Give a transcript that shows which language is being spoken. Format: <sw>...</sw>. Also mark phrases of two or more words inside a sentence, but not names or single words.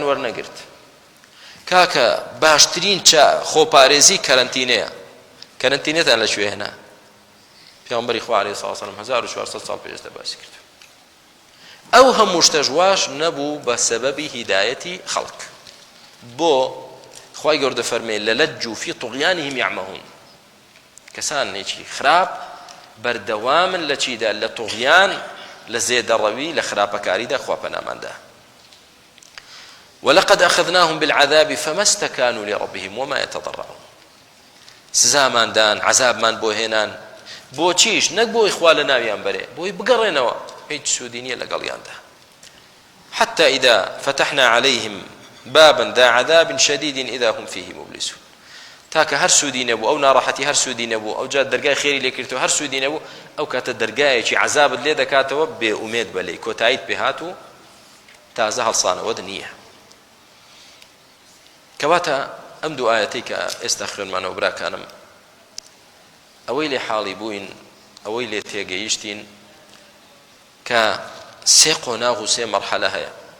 <ckb>وەرنەگرت کاکە باشترین خۆپارێزی کەرەنتینەیە کەرەنتینێتان لەکوێ هێنا پێغەمبەری خوا عەلەیهی سەڵاتو وەسەلام 1400 ساڵ پێشتر باسی کرد ئەو هەموو شتەش واش نەبوو بە سەبەبی هیدایەتی خەڵک بۆ خوای گەورە دەفەرمێ</ckb> <ar>لەلەجوا فی طغیانهم یعمهون</ar> <ckb>کەسانێکی خراپ بەردەوامن لە چیدا لە طغیان لە زێدەڕەوی لە خراپەکاریدا خوا پەناماندا</ckb> <ar>ولقد أخذناهم بالعذاب فما استكانوا لربهم وما يتضرعون</ar> <ckb>سزامان دان عذابمان بۆ هێنان بۆ چیش نەک بۆی خوا لە ناویان بەرێ بۆی بگەڕێنەوە هیچ سوودی نییە لەگەڵیاندا</ckb> <ar>حتى إذا فتحنا عليهم بابا ذا عذاب شديد إذا هم فيه مبلسون</ar> <ckb>تاکە هەر سوودی نەبوو ئەو ناڕەحەتی هەر سوودی نەبوو ئەو جا دەرگای خێری لێ کردەوە هەر سوودی نەبوو ئەو کاتە دەرگایەکی عەزابت لێ دەکاتەوە بێ ئومێد بەلێی کۆتاییت پێ هات و تازە هەڵسانەوەت نییە کەواتە ئەم دوو ئایەتەی کە ئێستا خوێنمانەوە براکانم ئەوەی لێ حاڵی بووین ئەوەی لێ تێگەیشتین کە سێ قۆناغ و سێ مەرحەلە هەیە</ckb>